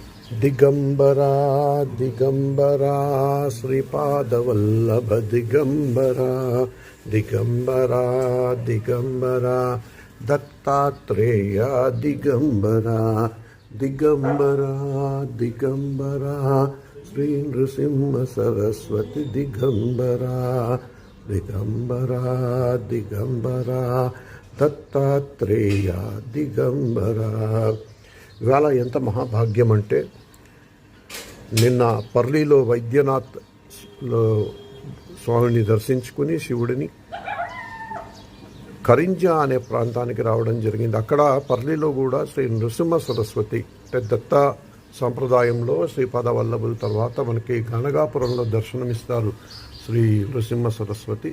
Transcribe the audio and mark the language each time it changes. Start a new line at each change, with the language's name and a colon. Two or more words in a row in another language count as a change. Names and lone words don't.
Marathi: दिगंबरा दिगंबरा श्रीपादवल्लभ दिगंबरा दिगंबरा दिगंबरा दत्तात्रेय दिगंबरा दिगंबरा दिगंबरा श्री नृसिंह सरस्वती दिगंबरा दिगंबरा दिगंबरा दत्तात्रेय दिगंबरा।
Telugu: ఇవాళ ఎంత మహాభాగ్యం అంటే నిన్న పర్లీలో వైద్యనాథ్లో స్వామిని దర్శించుకుని శివుడిని కరింజా అనే ప్రాంతానికి రావడం జరిగింది. అక్కడ పర్లీలో కూడా శ్రీ నృసింహ సరస్వతి అంటే దత్త సాంప్రదాయంలో శ్రీపాద వల్లభుల తర్వాత మనకి గణగాపురంలో దర్శనమిస్తారు శ్రీ నృసింహ సరస్వతి.